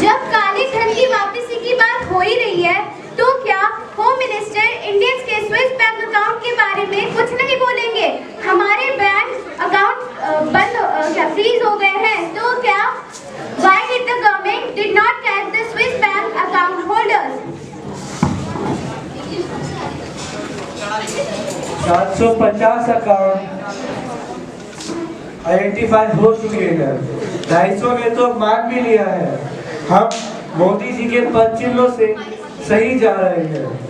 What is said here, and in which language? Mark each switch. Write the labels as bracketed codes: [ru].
[hi] जब काले धन की वापसी की बात हो ही रही है, तो क्या होम मिनिस्टर इंडियंस के स्विस बैंक अकाउंट के बारे में कुछ नहीं बोलेंगे? हमारे बैंक अकाउंट बंद क्या फ्रीज हो गए हैं, तो क्या [en] why did the government did not catch the Swiss bank account holders? [hi] 750 account identify हो चुके हैं। 250 में तो मांग भी लिया है। हम मोदी जी के पद चिन्हों से सही जा रहे हैं।